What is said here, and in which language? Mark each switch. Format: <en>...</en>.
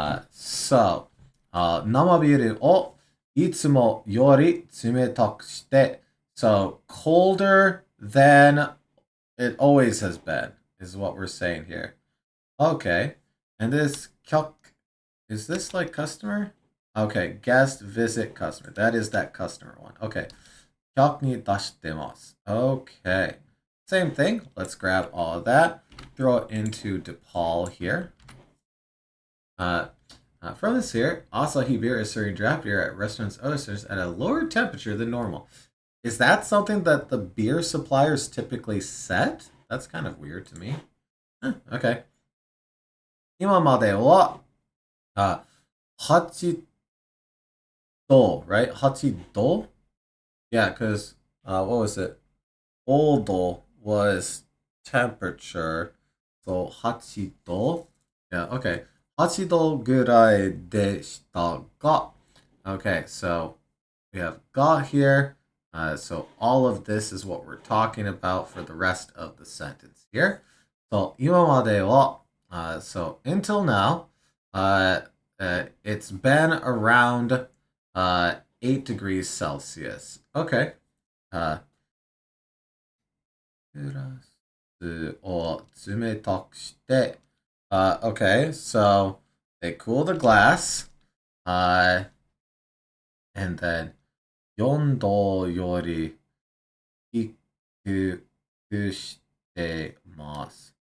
<en>So,</en> <ja>生ビールをいつもより冷たくして</ja> <en>so colder than it always has been is what we're saying here. Okay, and this kyok, is this like customer? Okay, guest, visit, customer. That is that customer one.</en> <ja>Okay, kyokに出してます.</ja> <en>Okay, same thing. Let's grab all of that, throw it into DePaul here. From this here, Asahi Beer is serving draft beer at restaurants and other stores at a lower temperature than normal. Is that something that the beer suppliers typically set? That's kind of weird to me. Okay.</en> <ja>今までは、8度, right? 8度?</ja> <en>Yeah, because, what was it? Old was temperature.</en> <ja>So, 8度?</ja> <en>Yeah, okay.</en> <ja>8度ぐらいでしたが.</ja> <en>Okay, so we have got here. So all of this is what we're talking about for the rest of the sentence here. So 今までは, so until now, it's been around 8 degrees Celsius. Okay.</en> <ja>グラスを冷たくして</ja> <en>okay, so they cool the glass, and then</en> <ja>4度より低くしてます.</ja>